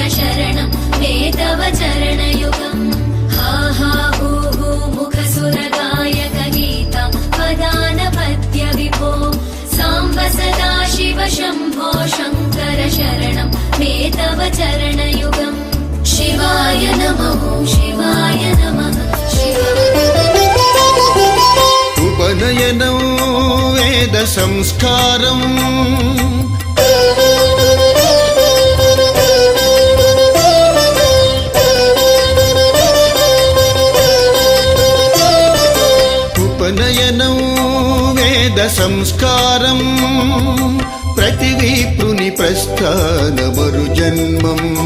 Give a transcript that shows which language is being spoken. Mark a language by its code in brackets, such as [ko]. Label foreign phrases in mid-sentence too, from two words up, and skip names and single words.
[sa] शरणं मे तव चरणयुगम् हा हा हू हू मुखसुरगायक गीता वदानपत्य विभो साम्ब सदा शिव शम्भो शङ्कर शरणं मे तव चरणयुगम् शिवाय नमः ॐ शिवाय नमः [te] ఉపనయనం వేద సంస్కారం ఉపనయనం వేద సంస్కారం ప్రతి విప్రుని ప్రస్థాన మరు జన్మం